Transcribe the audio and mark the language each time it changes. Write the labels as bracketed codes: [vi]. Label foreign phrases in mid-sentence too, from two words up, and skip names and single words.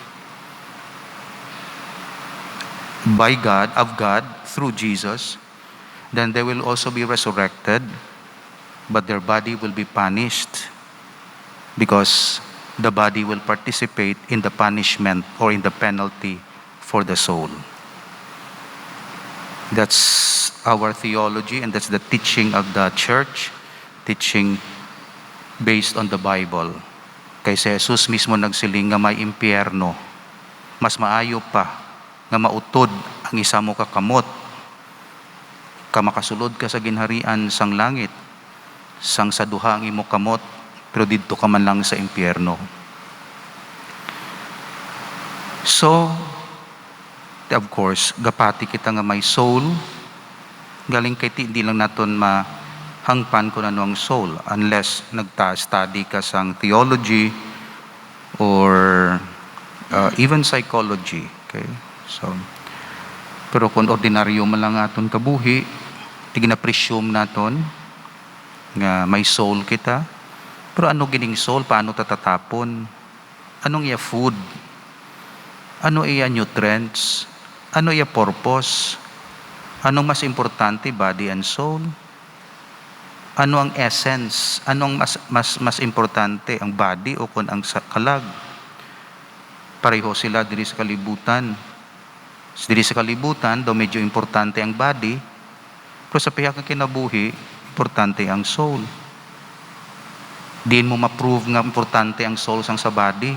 [en] by God, of God, through Jesus, then they will also be resurrected, but their body will be punished, because the body will participate in the punishment or in the penalty for the soul. That's our theology, and that's the teaching of the church, teaching based on the Bible. [hil] Kay si Jesus mismo nagsiling nga may impyerno. Mas maayo pa nga mautod ang isa mo kakamot, ka makasulod ka sa ginharian sang langit, sang sa duha ang imo kamot, pero didto ka man lang sa impyerno. [en] So, of course, [hil] gapati kita nga may soul, galing kay hindi lang naton mahangpan kung ano ang soul, unless nagta-study ka sang [en] theology or even psychology. [hil] Okay? So, pero kung ordinaryo man lang aton kabuhi, Di gina-presume naton nga may soul kita. Pero ano gining soul? Paano tatatapon? Anong iya food? Ano iya nutrients? Ano iya purpose? Anong mas importante, [en] body and soul? [hil] Ano ang essence? Anong mas importante, ang body o kung ang kalag? Pareho sila diri sa kalibutan. Diri sa kalibutan, daw medyo importante ang body, pero sa pihak ng kinabuhi, importante ang soul. Diin mo ma-prove nga importante ang soul sang sa body.